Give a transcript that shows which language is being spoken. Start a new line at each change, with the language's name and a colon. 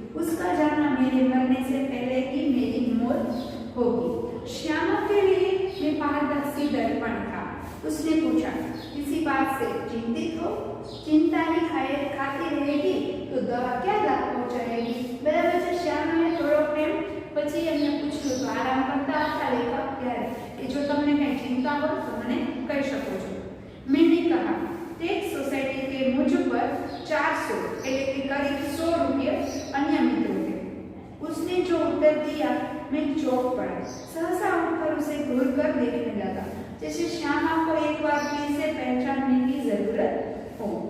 Hindi: उसका जाना मेरे मरने से पहले ही मेरी मौत होगी। श्यामा के लिए मैं पारदर्शी दर्पण था। उसने पूछा, किसी बात से चिंतित हो? चिंता ही खाती रहेगी तो दवा क्या लाभ पहुंचाएगी। बराबर है। श्यामा ने थोड़ो प्रेम
Gujarati: પછી એમને પૂછ્યું તો આરામ કરતા હતા લેખક ત્યારે કે જો તમને કઈ ચિંતા હોય તો મને કહી શકો છો।
Hindi: मैंने कहा, टैक्स सोसाइटी के मुझ पर 400
Gujarati: એટલે કે
Hindi: करीब 100 रुपये अनियमित हो गए। उसने जो उत्तर दिया मैं चौंक पड़ा। सहसा उठकर उसे घूर कर देखने लगा, जैसे श्यामा को एक बार फिर से पहचानने की जरूरत हो।